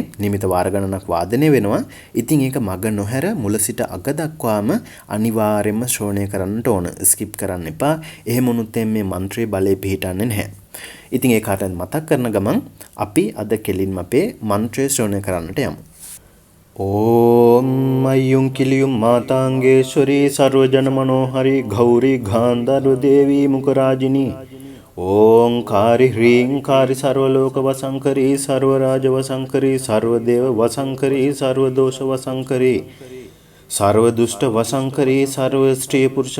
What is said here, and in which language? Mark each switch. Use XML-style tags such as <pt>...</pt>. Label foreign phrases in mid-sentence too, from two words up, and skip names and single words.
<si>නියමිත වාර ගණනක් වාදනය වෙනවා. ඉතින් ඒක මග නොහැර මුල සිට අග දක්වාම අනිවාර්යයෙන්ම ශ්‍රවණය කරන්නට ඕන. ස්කිප් කරන්න එපා. එහෙම වුණොත් මේ මන්ත්‍රයේ බලය පිහිටන්නේ නැහැ. ඉතින් ඒ කාටත් මතක් කරන ගමන් අපි අද කෙලින්ම අපේ මන්ත්‍රය ශ්‍රවණය කරන්නට යමු.</si> <sa>ओम मय्युं किलियुं मातांगेश्वरी सर्वजन मनोहरी गौरी गांधर्व देवी मुखराजिनी ओंकारि ह्रीं कारि सर्वलोक वसंकरी सर्वराज वसंकरी सर्वदेव वसंकरी सर्वदोष वसंकरी सर्वदुष्ट वसंकरी सर्व स्त्री पुरुष</sa>